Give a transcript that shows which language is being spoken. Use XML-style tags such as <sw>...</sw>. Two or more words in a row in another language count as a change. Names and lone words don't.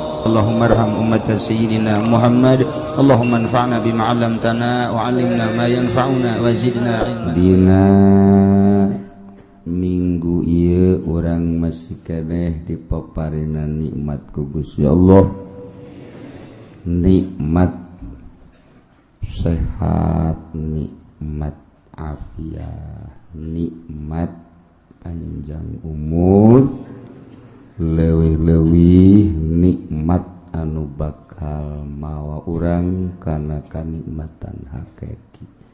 <ar>اللهم ارحم أمة سيدنا محمد. اللهم انفعنا بما علمتنا وعلمنا ما ينفعنا وزدنا علما.</ar> <su>Dina minggu ieu urang masih keneh dipaparenan nikmat ku Gusti Allah. Nikmat sehat, nikmat afiat, nikmat panjang umur, leuwih-leuwih nikmat anu bakal mawa urang kana kanikmatan hakiki.</su>